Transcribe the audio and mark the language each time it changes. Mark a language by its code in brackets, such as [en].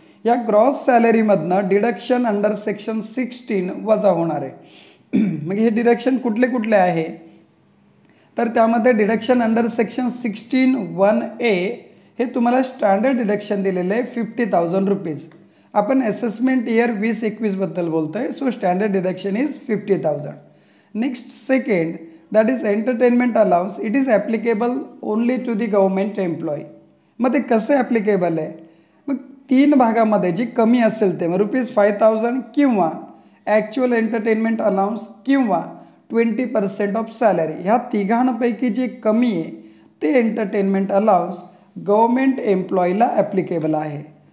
[mr] या gross सॅलरीमधनं deduction under section 16 वजा होणार आहे. मग हे डिडक्शन कुठले कुठले आहे, तर त्यामध्ये डिडक्शन अंडर सेक्शन 16(1)(a) हे तुम्हाला स्टँडर्ड डिडक्शन दिलेलं आहे 50,000 रुपीज. आपण असेसमेंट इयर 2021 बद्दल बोलतो आहे. [en] So standard deduction is 50,000. Next second, that is entertainment allowance. It is applicable only to the government employee. [mr] मग ते कसं ॲप्लिकेबल आहे, मग 3 भागामध्ये जी कमी असेल ते मग ₹5,000 किंवा ॲक्च्युअल एंटरटेनमेंट अलाउन्स किंवा 20% ऑफ सॅलरी, ह्या तिघांपैकी जे कमी आहे ते एंटरटेनमेंट अलाउन्स गव्हर्मेंट एम्प्लॉईला ॲप्लिकेबल आहे.